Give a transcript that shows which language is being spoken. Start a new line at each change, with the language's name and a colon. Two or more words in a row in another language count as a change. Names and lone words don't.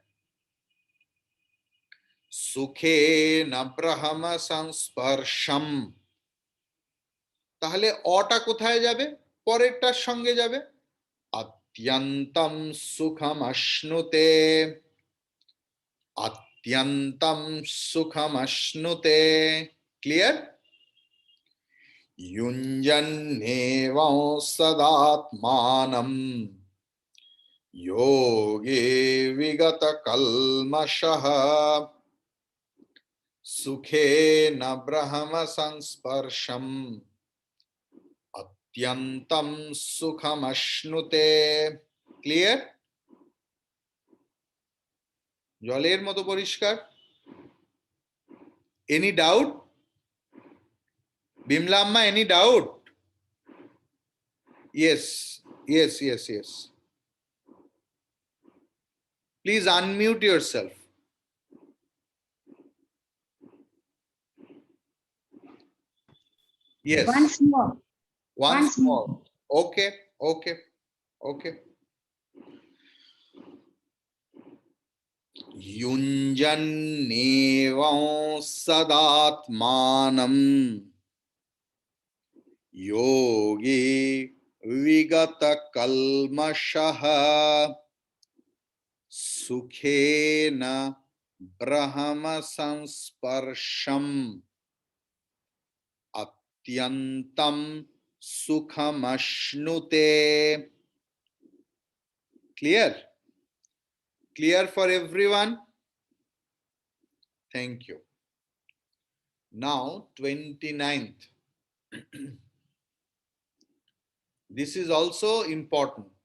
Sanskrit: সুখে না ব্রহ্ম সংস্পর্শম,
Bangla: তাহলে অটা কোথায় যাবে? পরেরটার সঙ্গে যাবে।
Sanskrit: অত্যন্তম সুখমশ্নুতে, অত্যন্তম সুখমশ্নুতে।
Bangla: ক্লিয়ার?
Sanskrit: युञ्जन्नेवं सदात्मानं योगी विगतकल्मषः सुखेन ब्रह्म संस्पर्शम् अत्यन्तं सुखमश्नुते।
Bangla: ক্লিয়ার? জলের মতো পরিষ্কার।
English: any doubt? বিমলা আম্মা, any doubt? Yes, yes, yes, yes. Please unmute yourself. Yes. Once more. Once more. Okay. Okay. Okay.
Sanskrit: युञ्जन्नेवं सदात्मानं योगी विगतकल्मषः सुखेन ब्रह्मसंस्पर्शम् अत्यन्तं सुखमश्नुते.
English: Clear? Clear for everyone? Thank you. Now 29th. This is also important.